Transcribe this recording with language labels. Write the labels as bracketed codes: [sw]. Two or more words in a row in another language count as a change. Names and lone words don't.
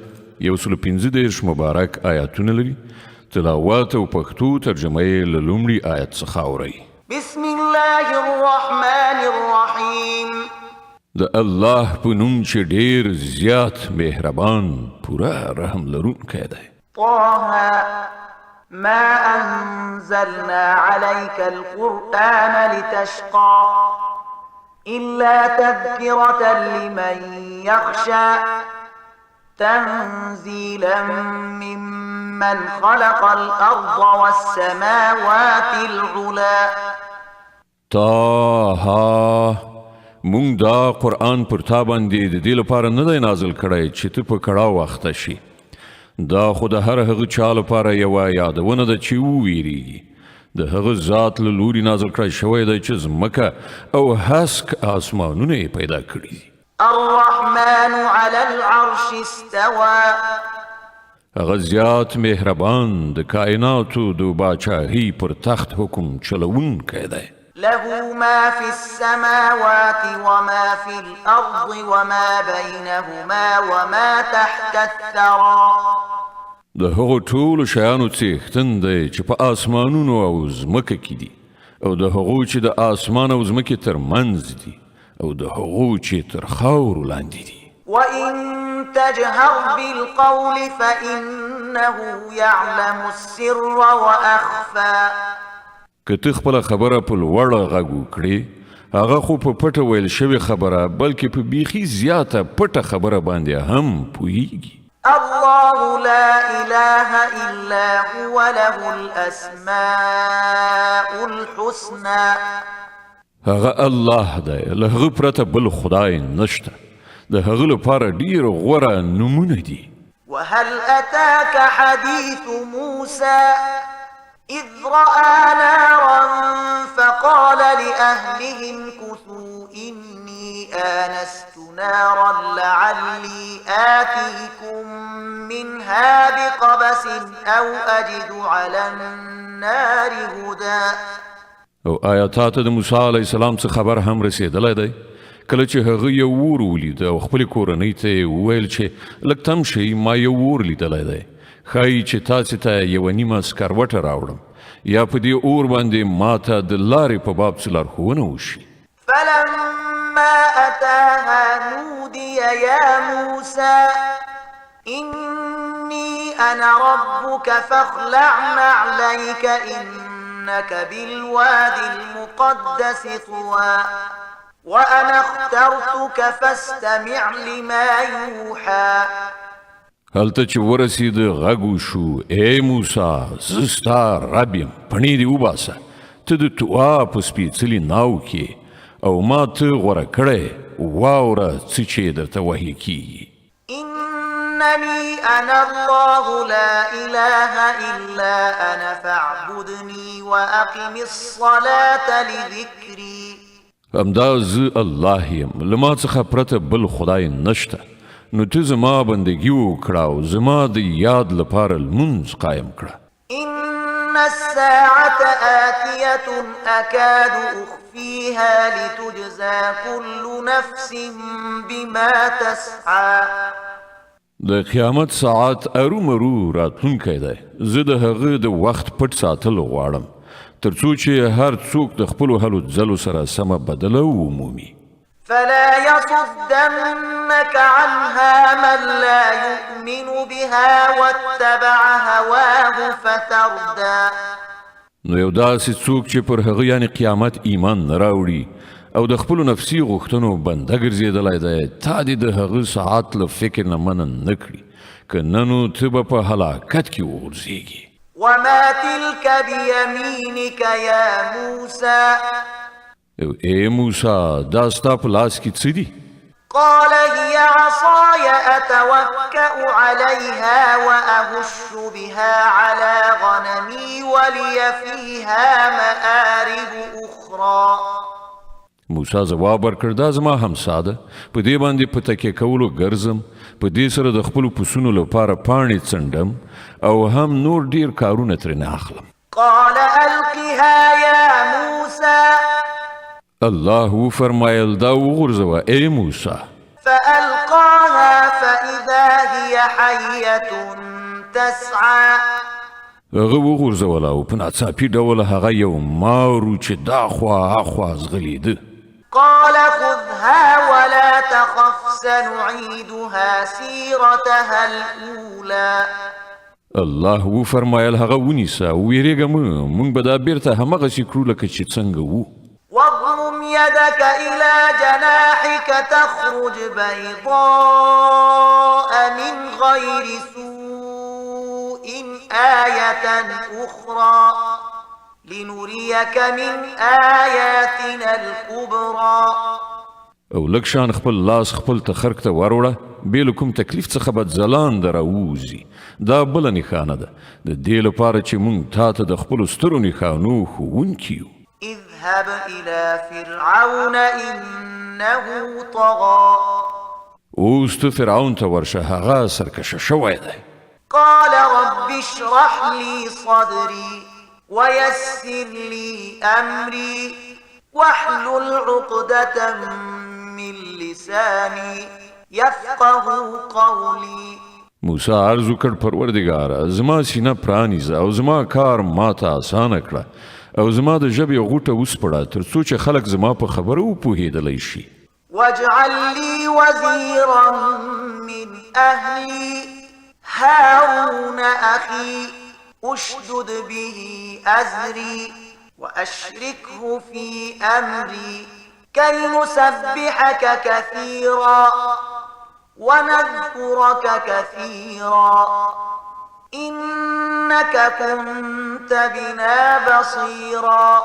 [ps] 115 مبارک آیاتونه لري. تلاوت او پښتو ترجمه یې له لومړي آیت څخه اورئ. [ar] بسم الله الرحمن الرحیم. [ps] د الله په نوم چې ډېر زیات مهربان پوره رحم لرونکی دی. [ar] طه ما أنزلنا عليك القرآن لتشقى إلا تذكرة لمن يخشى تنزيلا ممن خلق الأرض والسماوات العلى. [ps] طه مونږ دا قرآن پر تا باندې د دې لپاره نه دی نازل کړی چې ته په کړاو اخته شي. دا خو د هر هغه چا لپاره یوه یادونه ده چې وویریږي. د هغه ذات له لوري نازل کړی شوی دی چې ځمکه او هسک آسمانونه یې پیدا کړي دي. [ar] الرحمن على العرش استوى. [ps] هغه زیات مهربان د کائناتو د باچاهۍ پر تخت حکم چلوونکی دی. [ar] له ما في السماوات وما في الأرض وما بينهما وما تحت الثرى. [ps] د هغو ټولو شیانو څښتن دی چې په آسمانونو او ځمکه کې دي، او د هغو چې د آسمان او ځمکې ترمنځ دي، او د هغو چې تر خاورو لاندې دي. [ar] وإن تجهر بالقول فإنه يعلم السر وأخفى. [ps] که ته خپله خبره په لوړه غږ وکړې، هغه خو په پټه ویل شوې خبره بلکې په بیخي زیاته پټه خبره باندې هم پوهیږي. [ar] الله لا إله إلا هو له الأسماء الحسنى. [ps] هغه الله دی، له هغه پرته بل خدای نشته. د هغه لپاره ډېر غوره نومونه دي. [ar] وهل أتاك حديث موسى إذ رأى نارا فقال لأهلهم كثوا إني آنست نارا لعلي آتيكم منها بقبس أو أجد على النار هدى. [ps] او آیاتات د موسی [ar] علیه السلام [ps] څخه خبر هم رسېدلی دی. کله چې هغه یو اور ولید او خپلې کورنۍ ته یې وویل چې لږ تم شئ، ما یو اور لیدلی دی. ښایي چې تاسې ته یوه نیمه سکروټه راوړم یا په دې اور باندې ماته د لارې په باب څه لارښوونه وشي. [ar] فلما أتاها نودي يا موسى إني أنا ربك فاخلع نعليك إنك بالوادي المقدس طوى وأنا اخترتك فاستمع لما يوحى. [ps] هلته چې ورسېده غږ وشو، ای موسی، زه ستا رب یم، پڼې دې وباسه. ته د طوا په سپېڅلي ناو کې او ما ته غوره کړی، واوره څه چې درته وحي کېږي. [ar] إنني أنا الله لا إله إلا أنا فاعبدني وأقم الصلاة لذكري. [ps] همدا زه الله یم، له ما څخه پرته بل خدای نشته. نو ته زما بندگی وکړه او زما د یاد لپاره لمونځ قایم کړه. [ar] إن الساعة آتية أكاد أخفيها لتجزى كل نفس بما تسعى. [ps] د قیامت ساعت ارومرو راتلونکی دی. زه د هغه د وخت پټ ساتل غواړم تر څو چې هر څوک د خپلو هلو ځلو سره سمه بدله ومومي. [ar] فلا يصدنك عنها من لا يؤمن بها واتبع هواه فتردى. [ps] نو یو داسې څوک چې پر هغه یعنی قیامت ایمان نه راوړي او د خپلو نفسي غوښتنو بنده ګرځېدلی دی، تا دې د هغه ساعت له فکر نه منع نه کړي، که نه نو ته به په هلاکت کې وغورځېږي. [ar] وما تلك بيمينك يا موسى. [ps] ای موسی، دا ستا په لاس کې څه دي؟ [ar] قال هي عصاي أتوكأ عليها وأهش بها على غنمي ولي فيها مآرب أخرى. [ps] موسی ځواب ورکړ، دا زما همسا ده، په دې باندې په تکیه کولو ګرځم، په دې سره د خپلو پسونو لپاره پاڼې څنډم او هم نور ډیر کارونه ترې نه اخلم. [ar] قال ألقها يا موسى [ps] الله وفرمایل دا وغورځوه ای موسی. [ar] فألقاها فإذا هي حية تسعى [ps] هغه وغورځوله او په ناڅاپي ډول هغه یو مارو چې دا خوا اخوا ځغلېده. [ar] قال خذها ولا تخف سنعيدها سيرتها الأولى [ps] الله وفرمایل هغه ونیسه ویرېږه مه، موږ به دا بیرته همغسې کړو لکه چې څنګه وو. [ar] واضم يدك إلى جناحك تخرج بيضاء من غير سوء آية أخرى لنريك من آياتنا الكبرى. [ps] او لږ شان خپل لاس خپل تخرک ته وروړه، بې له کوم تکلیف څخه به ځلانده راووځي. دا بله نښانه ده د دې لپاره چې موږ تا ته د خپلو سترو نښانو ښوونکي یو. [ar] اذهب إلى فرعون إنه طغى [ps] اوس ته فرعون ته ورشه، هغه سرکشه شوی دی. [ar] قال رب اشرح لي صدري ويسر لي أمري واحلل عقدة من لساني يفقه قولي. [ps] موسی عرض وکړ پروردګاره زما سینه پرانیزه او زما کار ماته اسانه کړه او زما د ژبې غوټه وسپړه تر څو چې خلک زما په خبرو وپوهېدلی شي. [ar] واجعل لي وزيرا من أهلي هارون أخي أشدد به أزري وأشركه في أمري كي نسبحك كثيرا ونذكرك كثيرا إنك كنت بنا بصيرا.